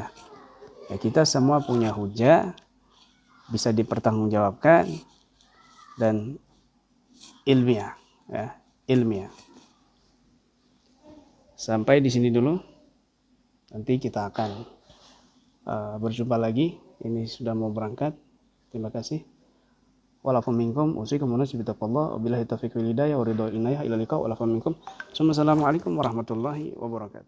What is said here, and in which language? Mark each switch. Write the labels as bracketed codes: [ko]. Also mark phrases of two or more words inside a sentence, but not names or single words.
[id] Ya, kita semua punya hujah, bisa dipertanggungjawabkan dan ilmiah ya, ilmiah. Sampai di sini dulu. Nanti kita akan berjumpa lagi. Ini sudah mau berangkat. Terima kasih. [ar] والعفو منكم أوصيكم ونفسي بتقوى الله وبالله التوفيق والهداية والرضا والعناية إلى اللقاء والعفو منكم. السلام عليكم ورحمة الله وبركاته.